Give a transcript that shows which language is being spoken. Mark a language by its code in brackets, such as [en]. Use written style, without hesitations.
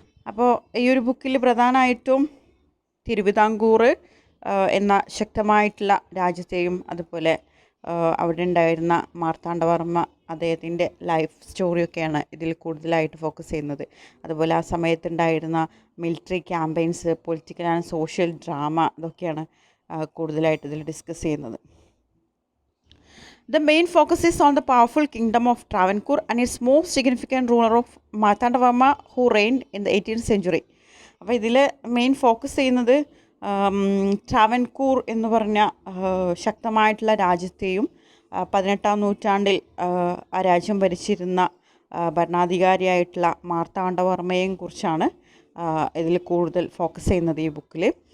[ml] അപ്പോൾ ഈ ഒരു ബുക്കിൽ പ്രധാനമായിട്ടും തിരുവിതാംകൂർ എന്ന ശക്തമായിട്ടുള്ള രാജ്യത്തെയും അതുപോലെ അവിടെ ഉണ്ടായിരുന്ന മാർത്താണ്ഡവർമ്മ അദ്ദേഹത്തിൻ്റെ ലൈഫ് സ്റ്റോറിയൊക്കെയാണ് ഇതിൽ കൂടുതലായിട്ട് ഫോക്കസ് ചെയ്യുന്നത്. അതുപോലെ ആ സമയത്തുണ്ടായിരുന്ന military campaigns, political and social drama, അതൊക്കെയാണ് കൂടുതലായിട്ട് ഇതിൽ ഡിസ്കസ് ചെയ്യുന്നത്. [en] The main focus is on the powerful kingdom of Travancore and its most significant ruler of Marthandavarma, who reigned in the 18th century. [ml] അപ്പോൾ ഇതിൽ main focus ചെയ്യുന്നത് ട്രാവൻകൂർ എന്ന് പറഞ്ഞ ശക്തമായിട്ടുള്ള രാജ്യത്തെയും 18ാം നൂറ്റാണ്ടിൽ ആ രാജ്യം ഭരിച്ചിരുന്ന ഭരണാധികാരിയായിട്ടുള്ള മാർത്താണ്ഡവർമ്മയെയും കുറിച്ചാണ് ഇതിൽ കൂടുതൽ ഫോക്കസ് ചെയ്യുന്നത് ഈ ബുക്കിൽ.